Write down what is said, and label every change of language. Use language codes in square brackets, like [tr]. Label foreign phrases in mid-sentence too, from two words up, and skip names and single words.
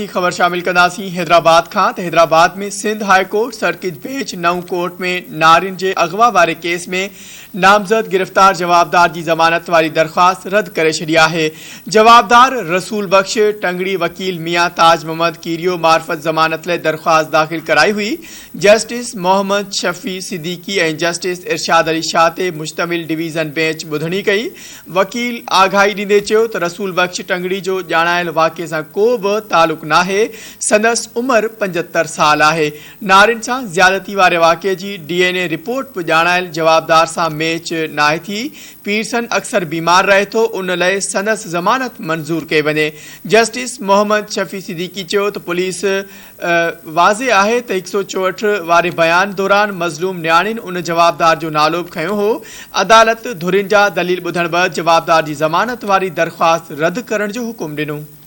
[sd] ख़बर शामिल कंदासीं हैदराबाद खां तो हैदराबाद में सिंध हाई कोर्ट सर्किट बेंच नऊ कोर्ट में नारिन के अगवा वारे केस में नामजद गिरफ्तार जवाबदार की जमानत वाली दरख्वास्त रद्द करे छड़िया है। जवाबदार रसूल बख्श टंगड़ी वकील मियाँ ताज मोहम्मद कीरियो मार्फत जमानत ले दरख्वास्त दाखिल कराई हुई। जस्टिस मोहम्मद शफी सिद्दीकी और जस्टिस इरशाद अली शाह ते मुश्तमिल डिवीज़न बेंच बुधनी कई। वकील आगाही ॾींदे चयो तो रसूल बख्श टंगड़ी जो ॼाणायल वाक़े से को भी ताल्लुक ना है। संदस उम्र 75 साल है। नारिन से ज्यादती वारे वाक़े की DNA रिपोर्ट भी ॼाणायल जवाबदार से मैच नाहे थी। पीरसन अक्सर बीमार रहे तो उन लए संदस जमानत मंजूर कई वने। जस्टिस मोहम्मद शफी सिद्दीकी चयो तो पुलिस वाज़े है तो 164 वारे बयान दौरान मज़लूम न्याणिन उन जवाबदार जो नालो खयो हो। अदालत धुरिन जा दलील बुधण बाद जवाबदार की जमानत वाली दरख्वास्त रद्द करण जो हुकुम ॾिनो।